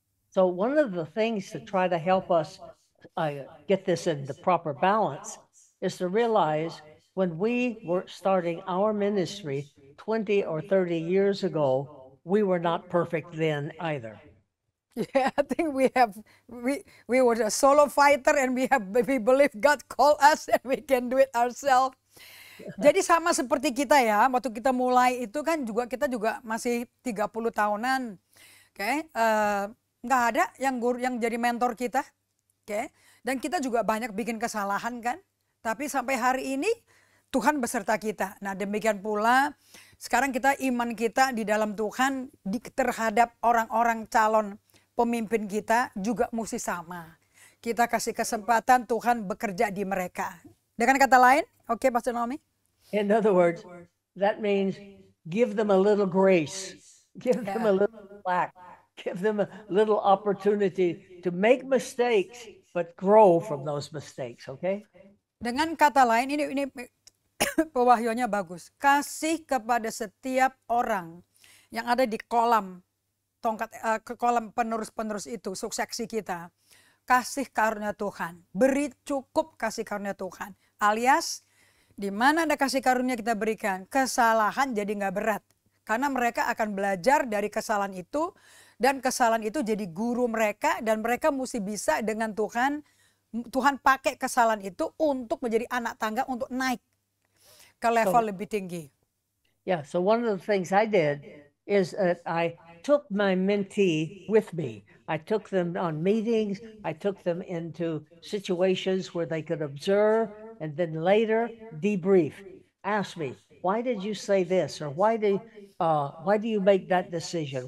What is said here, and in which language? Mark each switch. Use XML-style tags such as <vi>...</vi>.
<en>So one of the things to try to help us get this in the proper balance is to realize when we were starting our ministry 20 or 30 years ago, we were not perfect then either. Yeah, I think we were a solo fighter and we believe God called us and we can do it ourselves.</en> <id>Jadi sama seperti kita ya, waktu kita mulai itu kan kita juga masih 30 tahunan. Oke, nggak ada yang jadi mentor kita. Oke, dan kita juga banyak bikin kesalahan kan. Tapi sampai hari ini Tuhan beserta kita. Nah, demikian pula sekarang iman kita di dalam Tuhan terhadap orang-orang calon pemimpin kita juga mesti sama. Kita kasih kesempatan Tuhan bekerja di mereka. Dengan kata lain, oke, Pastor Naomi?</id> <en>In other words, that means give them a little grace, give them a little slack, give them a little opportunity to make mistakes, but grow from those mistakes, okay?</en> <id>Dengan kata lain, ini pewahyuannya bagus. Kasih kepada setiap orang yang ada di kolam kolam penerus-penerus itu, suksesi kita. Kasih karunia Tuhan, beri cukup kasih karunia Tuhan. Alias, di mana ada kasih karunia kita berikan, kesalahan jadi nggak berat. Karena mereka akan belajar dari kesalahan itu, dan kesalahan itu jadi guru mereka, dan mereka mesti bisa dengan Tuhan. Tuhan pakai kesalahan itu untuk menjadi anak tangga untuk naik ke level lebih tinggi.</id> <en>Yeah, so one of the things I did is that I took my mentee with me. I took them on meetings, I took them into situations where they could observe and then later debrief. Ask me, why did you say this? Or why do you make that decision?</en>